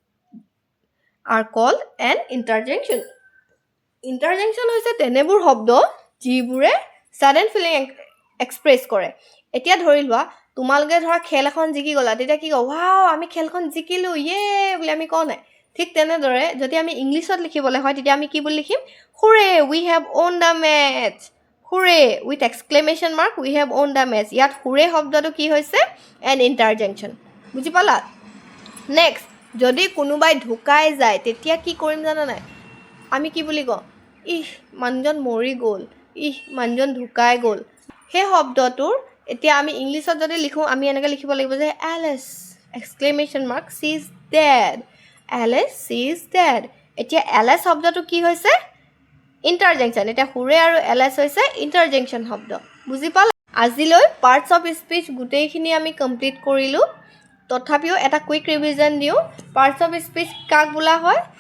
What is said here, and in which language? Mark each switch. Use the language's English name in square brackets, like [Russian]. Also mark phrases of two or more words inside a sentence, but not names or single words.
[English] are called [Assamese] এণ্ড ইণ্টাৰজেকশ্যন ইণ্টাৰজেকশ্যন হৈছে তেনেবোৰ শব্দ যিবোৰে [English] sudden feeling express [Assamese] কৰে এতিয়া ধৰি লোৱা তোমালোকে ধৰা খেল এখন জিকি গ'লা তেতিয়া কি কওঁ ৱাও আমি খেলখন জিকিলোঁ ইয়ে বুলি আমি কওঁ নাই ঠিক তেনেদৰে যদি আমি ইংলিছত লিখিবলৈ হয় তেতিয়া আমি কি বুলি লিখিম [English] hurray we have won the match [Assamese] হুৰে [English] with exclamation mark we have won the match [Assamese] ইয়াত হুৰে শব্দটো কি হৈছে [English] an interjection [Assamese] বুজি পালা নেক্সট যদি কোনোবাই ঢুকাই যায় তেতিয়া কি কৰিম জানা নাই আমি কি বুলি কওঁ ইহ মানুহজন মৰি গ'ল ইহ মানুহজন ঢুকাই গ'ল সেই শব্দটোৰ এতিয়া আমি ইংলিছত যদি লিখোঁ আমি এনেকৈ লিখিব লাগিব যে [English] alas exclamation mark she is dead alas she is dead [Assamese] এতিয়া এলেছ শব্দটো কি হৈছে ইণ্টাৰজেকশ্যন এতিয়া হুৰে আৰু এলেছ হৈছে ইণ্টাৰজেকশ্যন শব্দ বুজি পালা আজিলৈ [English] parts of speech [Assamese] গোটেইখিনি আমি কমপ্লিট কৰিলোঁ তথাপিও এটা [English] quick revision [Assamese] দিওঁ [English] parts of speech [Assamese] কাক বোলা হয়